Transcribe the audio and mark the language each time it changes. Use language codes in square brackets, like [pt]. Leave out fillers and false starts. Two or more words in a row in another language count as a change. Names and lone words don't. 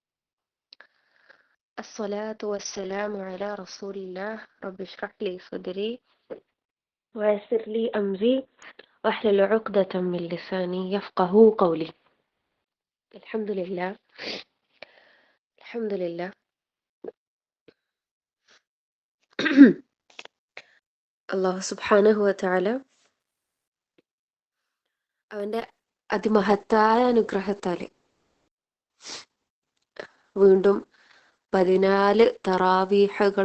[ar] الصلاة والسلام على رسول الله. رب اشرح لي صدري ويسر لي أمري واحلل عقدة من لساني يفقه قولي. الحمد لله. الحمد لله. الله سبحانه وتعالى [ml] അവൻ്റെ അതിമഹത്തായ അനുഗ്രഹത്താൽ വീണ്ടും 14 തറാവീഹകൾ